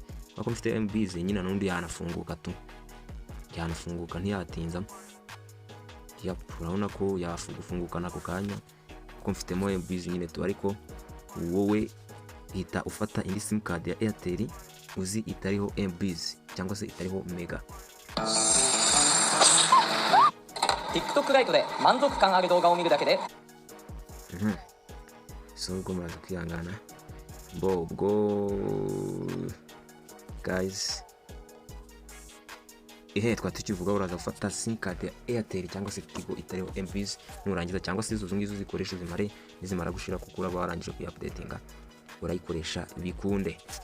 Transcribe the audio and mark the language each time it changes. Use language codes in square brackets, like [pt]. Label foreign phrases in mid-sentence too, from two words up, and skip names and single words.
[rw] Kuko mfite MBs nyine n'undi yanafunguka tu, ntiyatinza. Urabona ko yafunguka nako kanya kuko mfitemo MBs nyine tu. Ariko wowe hita ufata indi sim card ya Airtel uzi itariho MBs cyangwa se itariho mega. [ja] TikTok ライトで満足感ある動画を見るだけで。 [rw] So ubwo muraza kwihangana ubwo guys, twatukivuga uraza gufata simcard ya Airtel cyangwa se Tigo itariho MBs, nurangiza cyangwa se izo ngizo zikoresha zimara gushira kuko uraba warangije kuyi-updatinga urayikoresha bikunde.